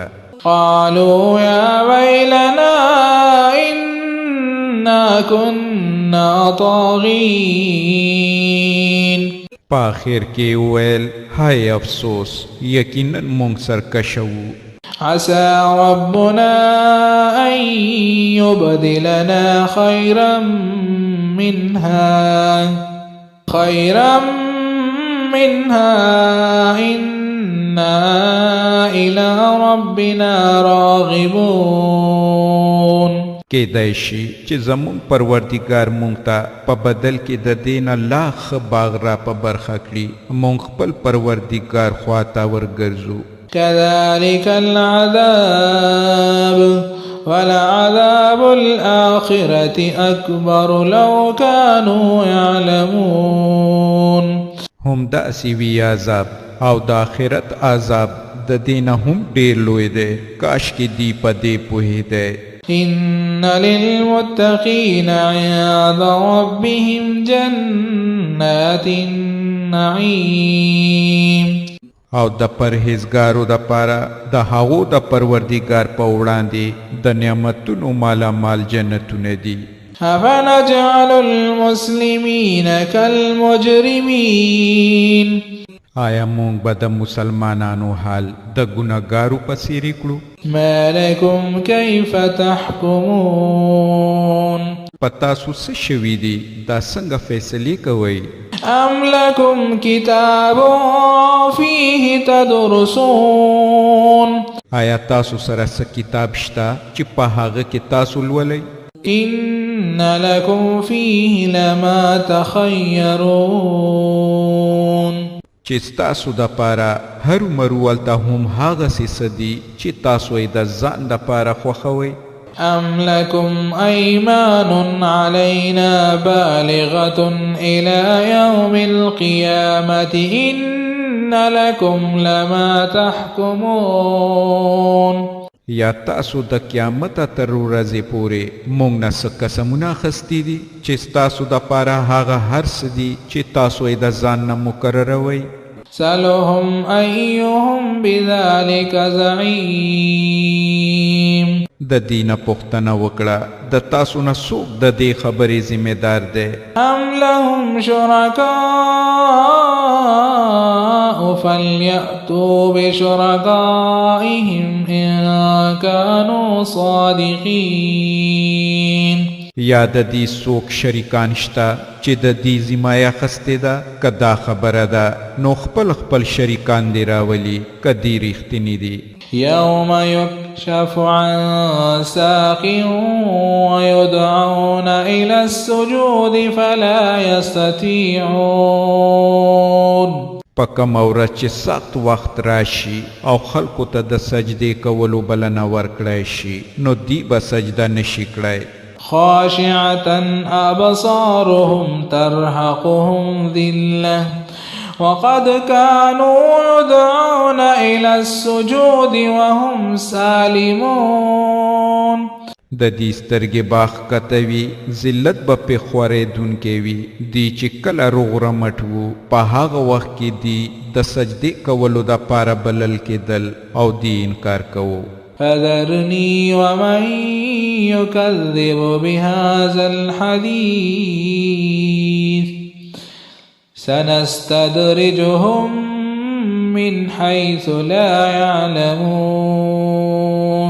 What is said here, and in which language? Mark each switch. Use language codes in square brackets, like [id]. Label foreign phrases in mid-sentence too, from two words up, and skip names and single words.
[ar] قالوا يا ويلنا إنا كنا طاغين [ps] په آخر کې وویل هاي افسوس یقینا مونږ سرکشه وو. [ar] عسى ربنا أن يبدلنا خيرا منها إنا إلى ربنا راغبون [ps] کېدای شي چې زموږ پروردګار مونږ ته په بدل کې د دین الله ښه باغ را په برخه کړي مونږ خپل پروردګار خواته ورګرځو. [ar] كذلك العذاب ولعذاب الآخرة أكبر لو كانوا يعلمون [ps] هم داسې وي عذاب او د آخرت عذاب د دینه هم ډیر لوی دی کاش کې دی په دې پوهېدی. [ar] إن للمتقين عند ربهم جنات النعيم [ps] او د پرهیزګارو د پاره د هغو د پروردګار په وړاندې د نعمتونو مالا مال جنتونه دي. [ar] أفنجعل المسلمين كالمجرمين [ps] آیا مونږ به د مسلمانانو حال د ګناهګارو په څېرې کړو؟ [ar] ما لكم كيف تحكمون [ps] په تاسو څه شوي دي دا څنګه فیصلې کوئ؟ [ar] أم لكم كتاب فيه تدرسون [ps] آیا تاسو سره څه کتاب شته چې په هغه کې تاسو لولئ؟ [ar] إن لكم فيه لما تخيرون [ps] چې ستاسو د پاره هرومرو ولته هم هغسې څه دي چې تاسو یې د ځان د پاره خوښوئ. [ar] أم لكم أيمان علينا بالغة إلى يوم القيامة إن لكم لما تحكمون [ps] یا تاسو د قیامت تر ورځې پورې مونږ نه څه قسمونه اخیستي دي چې ستاسو د پاره هغه هر څه دي چې تاسو یې د ځان نه مقرروئ. [ar] سلهم أيهم بذلك زعيم [ps] د دینه پوښتنه وکړه د تاسو نه څوک د دې خبرې ذمہ دار دی؟ [ar] أم لهم شركاء فليأتوا بشركائهم إن كانوا صادقين. [ps] یا د دې څوک شریکان شته چې د دې ذمه اخیستې ده؟ که دا خبره ده نو خپل خپل شریکان دې راولي که دې رښتیني دي. [ar] يوم يكشف عن ساق ويدعون إلى السجود فلا يستطيعون. [ps] پکم ورځ چې سخت وخت راشي او خلکو ته د سجدې کولو بلنه ورکړی شي نو دی به سجده نشي کړی. [ar] خاشعة أبصارهم ترهقهم ذلة وقد كانوا يدعون إلى السجود وهم سالمون. [ps] د دې سترګې باغ کتوي ذلت به پې خورېدونکې وي. دی چې کله روغ رمټ وو په هغه وخت کې دی د سجدې کولو دپاره بلل کېدل او دی انکار کوو. [ar] فذرني ومن يكذب بهذا الحديث سنستدرجهم من حيث لا يعلمون.